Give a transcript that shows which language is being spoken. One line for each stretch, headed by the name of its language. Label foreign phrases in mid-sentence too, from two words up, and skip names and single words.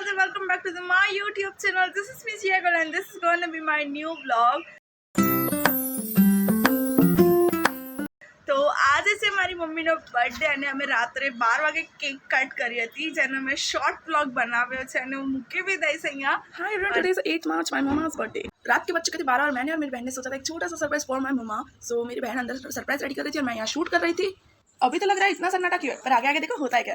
English: welcome back to my YouTube channel. This is me Jia Goel and this is going to be my new vlog.
Gujarati: તો આજે છે મારી મમ્મીનો બર્થડે અને અમે રાત્રે 12 વાગે
English: cake cut
Gujarati: કરી હતી જેનો મેં
English: short vlog
Gujarati: બનાવ્યો છે અને હું મૂકી ભી દઈશ અહીંયા.
English: hi everyone, today is 8 March, my mamma's birthday.
Hindi: रात के बज चुके थे 12 और मैंने और मेरी बहन ने सोचा था एक छोटा सा सरप्राइज
English: for my mamma.
Hindi: सो मेरी बहन अंदर
English: surprise ready
Hindi: कर रही थी और मैं यहाँ शूट कर रही थी. अभी तो लग रहा है इतना सन्नाटा क्यों है, पर आगे आगे देखो होता है क्या.